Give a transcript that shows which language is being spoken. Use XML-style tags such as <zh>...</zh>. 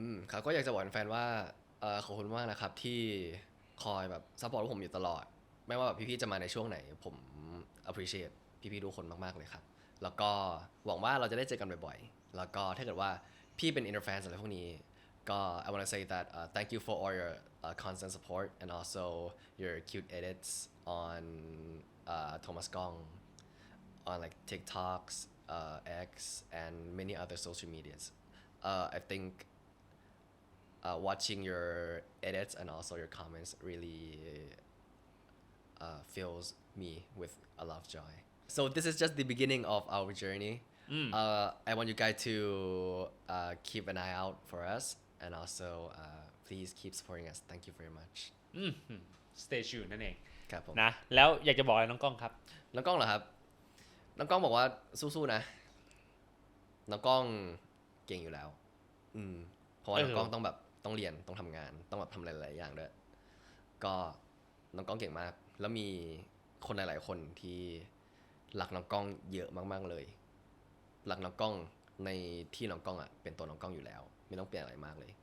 <th>ครับก็อยากจะบอกแฟนๆว่าขอบคุณมากนะครับที่คอยแบบซัพพอร์ตผมอยู่ตลอดไม่ว่าแบบพี่ๆจะมาในช่วงไหนผม appreciate พี่ๆทุกคนมากๆเลยครับแล้วก็หวังว่าเราจะได้เจอกันบ่อยๆแล้วก็ถ้าเกิดว่าพี่เป็น inner fans อะไรพวกนี้ก็</th> <en>I want to say that thank you for all your constant support and also your cute edits on Thomas Gong on like TikToks, X, and many other social medias. I think watching your edits and also your comments really fills me with a lot of joy. So this is just the beginning of our journey. I want you guys to keep an eye out for us and also please keep supporting us thank you very much stay tuned นั่นเอง</en> <th>ครับผม นะแล้วอยากจะบอกอะไรน้องกล้องครับ น้องกล้องเหรอครับน้องกล้องบอกว่าสู้ๆนะน้องกล้องเก่งอยู่แล้วเพราะว่าน้องกล้องต้องแบบต้องเรียนต้องทำงานต้องแบบทำหลายๆอย่างด้วยก็น้องกล้องเก่งมากแล้วมีคนหลายๆคนที่รักน้องกล้องเยอะมากๆเลยรักน้องกล้องในที่น้องกล้องอ่ะเป็นตัวน้องกล้องอยู่แล้วไม่ต้องเปลี่ยนอะไรมากเลย</th>